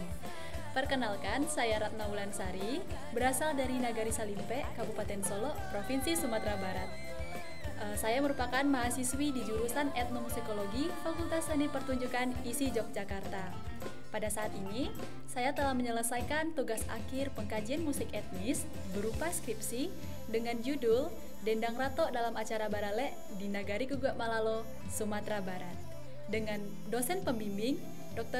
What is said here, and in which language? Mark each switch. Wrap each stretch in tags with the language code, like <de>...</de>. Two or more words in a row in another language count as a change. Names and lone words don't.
<id>Perkenalkan, saya Ratna Wulansari, berasal dari Nagari Salimpe, Kabupaten Solo, Provinsi Sumatera Barat. Saya merupakan mahasiswi di jurusan Etnomusikologi, Fakultas Seni Pertunjukan ISI Yogyakarta. Pada saat ini, saya telah menyelesaikan tugas akhir pengkajian musik etnis berupa skripsi dengan judul Dendang Rato dalam acara Barale di Nagari Guguk Malalo, Sumatera Barat, dengan dosen pembimbing Dr.</id>